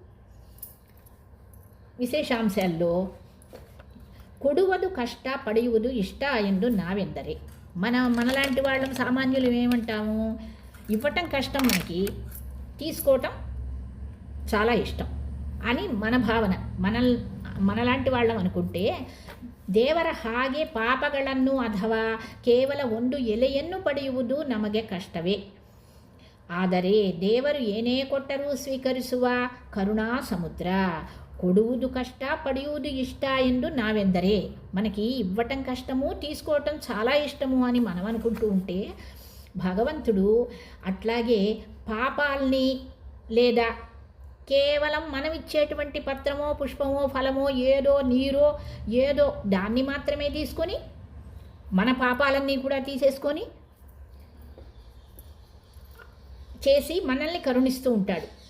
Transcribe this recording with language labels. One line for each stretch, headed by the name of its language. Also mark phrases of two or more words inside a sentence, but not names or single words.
Telugu: విశేషాంశాల్లో
Kannada: ಕೊಡುವುದು ಕಷ್ಟ ಪಡೆಯುವುದು ಇಷ್ಟ ಎಂದು ನಾವೆಂದರೆ.
Telugu: మనలాంటి వాళ్ళం సామాన్యులు ఏమంటాము, ఇవ్వటం కష్టం, తీసుకోవటం చాలా ఇష్టం అని మన భావన. మనలాంటి వాళ్ళం అనుకుంటే,
Kannada: ದೇವರ ಹಾಗೆ ಪಾಪಗಳನ್ನು ಅಥವಾ ಕೇವಲ ಒಂದು ಎಲೆಯನ್ನು ಪಡೆಯುವುದು ನಮಗೆ ಕಷ್ಟವೇ. ಆದರೆ ದೇವರು ಏನೇ ಕೊಟ್ಟರೂ ಸ್ವೀಕರಿಸುವ ಕರುಣಾ ಸಮುದ್ರ. ಕೊಡುವುದು ಕಷ್ಟ ಪಡೆಯುವುದು ಇಷ್ಟ ಎಂದು ನಾವೆಂದರೆ.
Telugu: మనకి ఇవ్వటం కష్టము, తీసుకోవటం చాలా ఇష్టము అని మనం అనుకుంటూ ఉంటే, భగవంతుడు అట్లాగే పాపాల్ని లేదా కేవలం మనం ఇచ్చేటువంటి పత్రమో పుష్పమో ఫలమో ఏదో నీరో ఏదో దాన్ని మాత్రమే తీసుకొని మన పాపాలన్నీ కూడా తీసేసుకొని చేసి మనల్ని కరుణిస్తూ ఉంటాడు.